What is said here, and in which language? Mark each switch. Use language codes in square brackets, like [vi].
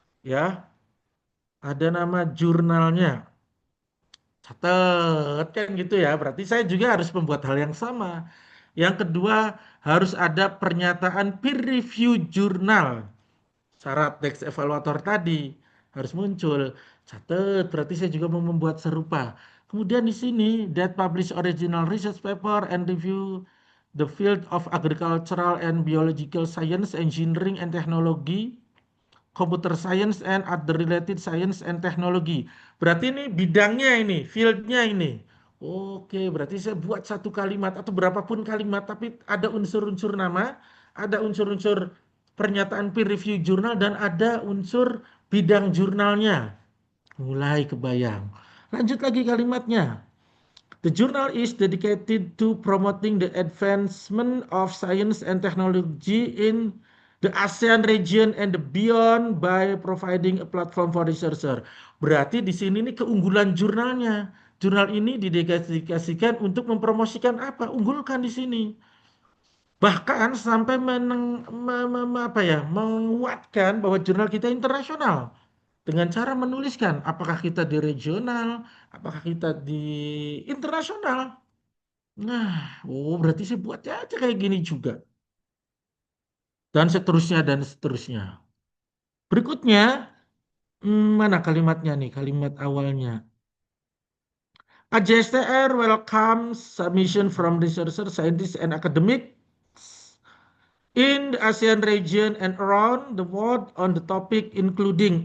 [id] Ya, ada nama jurnalnya. Catat kan gitu ya. Berarti saya juga harus membuat hal yang sama. Yang kedua, harus ada pernyataan peer review jurnal. Syarat teks evaluator tadi harus muncul. Catat, berarti saya juga mau membuat serupa. Kemudian di sini, [en] that publish original research paper and review the field of agricultural and biological science, engineering and technology, computer science and other related science and technology. [id] Berarti ini bidangnya ini, fieldnya ini. Oke, berarti saya buat satu kalimat atau berapapun kalimat, tapi ada unsur-unsur nama, ada unsur-unsur pernyataan peer review jurnal, dan ada unsur bidang jurnalnya. Mulai kebayang. Lanjut lagi kalimatnya. [en] The journal is dedicated to promoting the advancement of science and technology in the ASEAN region and beyond by providing a platform for researcher. [id] Berarti di sini nih keunggulan jurnalnya. Jurnal ini didedikasikan untuk mempromosikan apa? Unggulkan di sini. Bahkan sampai apa ya, menguatkan bahwa jurnal kita internasional dengan cara menuliskan apakah kita di regional, apakah kita di internasional. Nah, oh berarti saya buatnya aja kayak gini juga. Dan seterusnya dan seterusnya. Berikutnya, mana kalimatnya nih, kalimat awalnya. [en] AJSTR welcomes submission from researchers, scientists, and academics In the ASEAN region and around the world on the topic including.